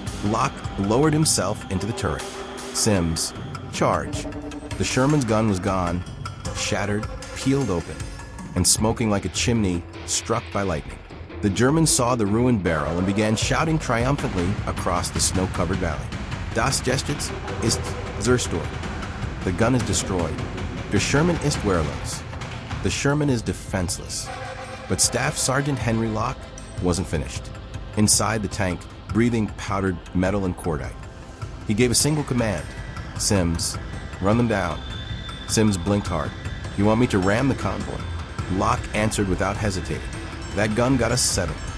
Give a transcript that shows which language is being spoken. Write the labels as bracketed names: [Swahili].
[English] Locke lowered himself into the turret. Sims, charge. The Sherman's gun was gone, shattered, peeled open, and smoking like a chimney struck by lightning. The Germans saw the ruined barrel and began shouting triumphantly across the snow-covered valley. [German] Das Gestets ist zerstört. [English] The gun is destroyed. [German] Der Sherman ist wehrlos. [English] The Sherman is defenseless. But Staff Sergeant Henry Locke wasn't finished. Inside the tank, breathing powdered metal and cordite, he gave a single command. Sims, run them down. Sims blinked hard. You want me to ram the convoy? Locke answered without hesitating. That gun got us 7.